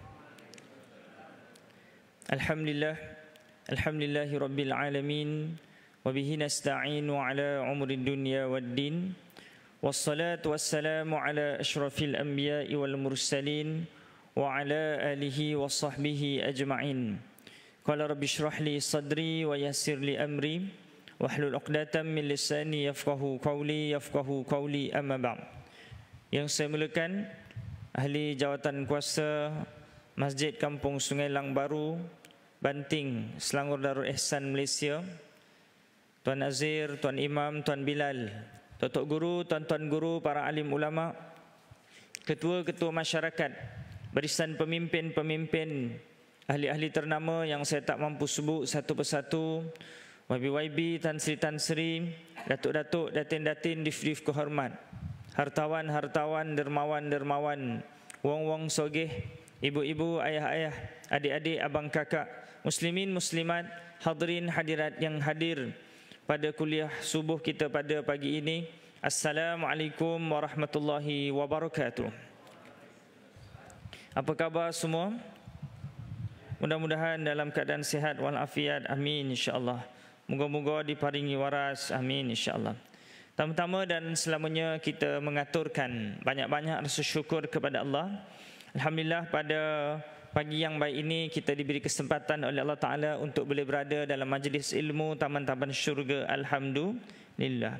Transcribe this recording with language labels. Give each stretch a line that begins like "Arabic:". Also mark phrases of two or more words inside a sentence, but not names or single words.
Arabic: الحمد لله رب العالمين وبه نستعين على عمر الدنيا والدين والصلاة والسلام على أشرف الأنبياء والمرسلين وعلى آله وصحبه أجمعين قال رب اشرح لي صدري ويسر لي أمري واحلل عقدة من لساني يفقهوا قولي أما بعد.
Malay: Yang saya muliakan ahli jawatan kuasa Masjid Kampung Sungai Lang Baru, Banting, Selangor Darul Ihsan, Malaysia, Tuan Nazir, Tuan Imam, Tuan Bilal, Tok Guru, Tuan-tuan guru, para alim ulama, ketua-ketua masyarakat, barisan pemimpin-pemimpin, ahli-ahli ternama yang saya tak mampu sebut satu persatu, YB, Tan Sri, Datuk-datuk, Datin-datin, Dif-dif kehormat, hartawan-hartawan, dermawan-dermawan,
Javanese: wong-wong sogeh,
Malay: ibu-ibu, ayah-ayah, adik-adik, abang kakak, muslimin, muslimat, hadirin, hadirat yang hadir pada kuliah subuh kita pada pagi ini.
Arabic: السلام عليكم ورحمة الله وبركاته.
Malay: Apa khabar semua? Mudah-mudahan dalam keadaan sihat walafiat, amin insya-Allah. Moga-moga
Javanese: diparingi waras,
Malay: amin insya-Allah. Pertama dan selamanya kita mengaturkan banyak-banyak rasa syukur kepada Allah. Alhamdulillah pada pagi yang baik ini kita diberi kesempatan oleh Allah Ta'ala untuk boleh berada dalam majlis ilmu taman-taman syurga. Alhamdulillah.